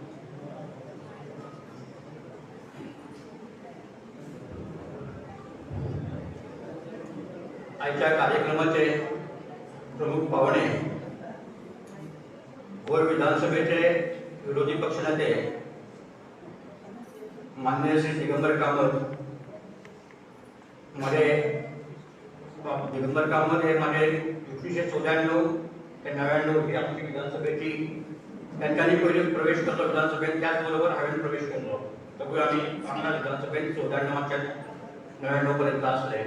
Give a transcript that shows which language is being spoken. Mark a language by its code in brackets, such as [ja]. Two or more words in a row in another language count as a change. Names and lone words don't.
[mr] आजच्या कार्यक्रमाचे प्रमुख पाहुणे गोर विधानसभेचे विरोधी पक्षनेते माननीय श्री दिगंबर कामत. दिगंबर कामत हे माझे 1994 ते 99 ही आमची विधानसभेची त्यांच्यानी पहिले प्रवेश केलो विधानसभेत. [kok] त्याचबरोबर हांवें प्रवेश केलो. [mr] सगळे आम्ही आमच्या विधानसभेत 94 पर्यंत असले.